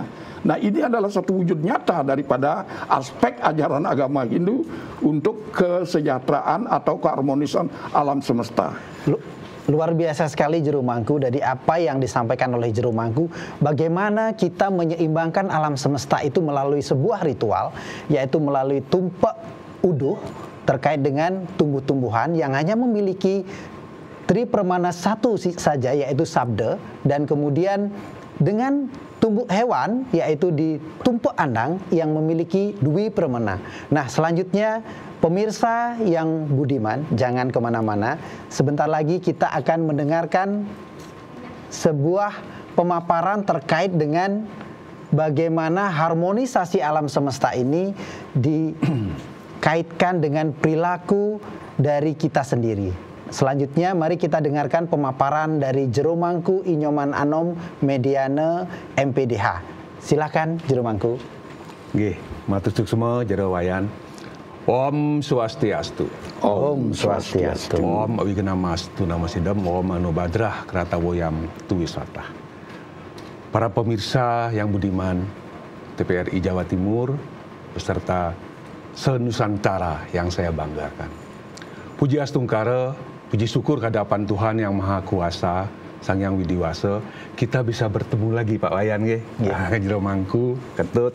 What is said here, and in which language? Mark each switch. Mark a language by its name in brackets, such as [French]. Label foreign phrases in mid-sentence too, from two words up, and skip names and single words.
[Indonesian] Nah, ini adalah satu wujud nyata daripada aspek ajaran agama Hindu untuk kesejahteraan atau keharmonisan alam semesta. Luar biasa sekali Jero Mangku, dari apa yang disampaikan oleh Jero Mangku, bagaimana kita menyeimbangkan alam semesta itu melalui sebuah ritual, yaitu melalui tumpak uduh terkait dengan tumbuh-tumbuhan yang hanya memiliki tri permana satu saja, yaitu sabda, dan kemudian dengan tumbuh hewan, yaitu di tumpak andang yang memiliki dwi permana. Nah, selanjutnya pemirsa yang budiman, jangan kemana-mana. Sebentar lagi kita akan mendengarkan sebuah pemaparan terkait dengan bagaimana harmonisasi alam semesta ini dikaitkan dengan perilaku dari kita sendiri. Selanjutnya mari kita dengarkan pemaparan dari Jero Mangku Inyoman Anom Mediana MPDH. Silakan Jero Mangku. Nggih, matur semua Jero Wayan. [Balinese] Om Swastiastu. Om Swastiastu. [Sanskrit] Om Awigenamastu Namasidam. Om Anubadrah Kratawoyam Tuwisata. [Indonesian] Para pemirsa yang budiman, TPRI Jawa Timur beserta se-Nusantara yang saya banggakan. Puji Astungkara, puji syukur kehadapan Tuhan yang Maha Kuasa, Sang Yang Widiwasa, kita bisa bertemu lagi Pak Wayan nggih. Ya, Jero Mangku, Ketut.